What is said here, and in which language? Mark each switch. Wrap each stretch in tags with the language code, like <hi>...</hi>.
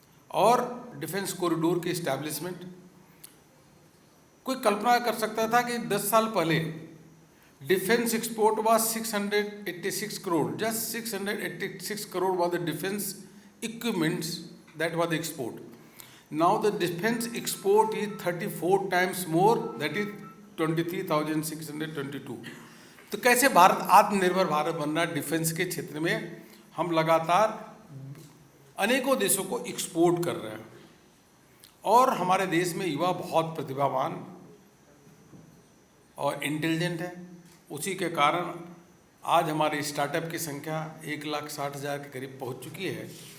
<hi>और defence corridor की establishment, कोई कल्पना कर सकता था कि 10 साल पहले defence export</hi> <en>was 686 crore, just 686 crore was the defense equipments that was the export. Now the defense export is 34 times more, that is 23,622.</en> <hi>तो कैसे भारत आत्मनिर्भर भारत बन रहा है? डिफेंस के क्षेत्र में हम लगातार अनेकों देशों को एक्सपोर्ट कर रहे हैं और हमारे देश में युवा बहुत प्रतिभावान और इंटेलिजेंट है। उसी के कारण आज हमारे स्टार्टअप की संख्या 1,60,000 के करीब पहुंच चुकी है।</hi>